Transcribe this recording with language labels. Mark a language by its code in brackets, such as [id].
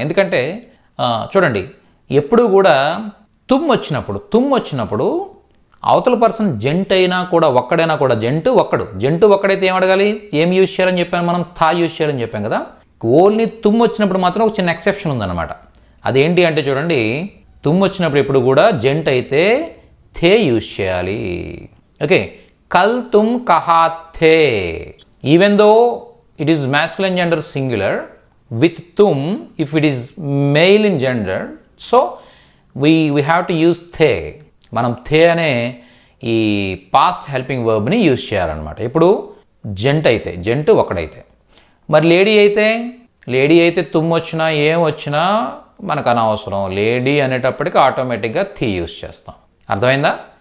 [te] ఎందుకంటే చూడండి, ఎప్పుడు కూడా తుమ్ వచ్చినప్పుడు అవతల పర్సన్ జెంట్ అయినా కూడా ఒక్కడైనా కూడా జెంటు ఒక్కడైతే ఏం అడగాలి, ఏం యూజ్ చేయాలని చెప్పాను మనం, థా యూజ్ చేయాలని చెప్పాం కదా. ఓన్లీ తుమ్ వచ్చినప్పుడు మాత్రం ఒక చిన్న ఎక్సెప్షన్ ఉందన్నమాట. అదేంటి అంటే చూడండి, తుమ్ వచ్చినప్పుడు ఎప్పుడు కూడా జెంట్ అయితే థే యూజ్ చేయాలి. [en] okay, [hi] కల్ తుమ్ కహా థే, [en] Even though it is masculine gender singular, with tum if it is male in gender, so we have to use the. [te] మనం థే అనే ఈ పాస్ట్ హెల్పింగ్ వర్బ్ని యూజ్ చేయాలన్నమాట. ఇప్పుడు జెంట్ ఒకడైతే, మరి లేడీ అయితే తుమ్ వచ్చినా ఏం వచ్చినా మనకు అనవసరం. లేడీ అనేటప్పటికి ఆటోమేటిక్గా థీ యూజ్ చేస్తాం. అర్థమైందా?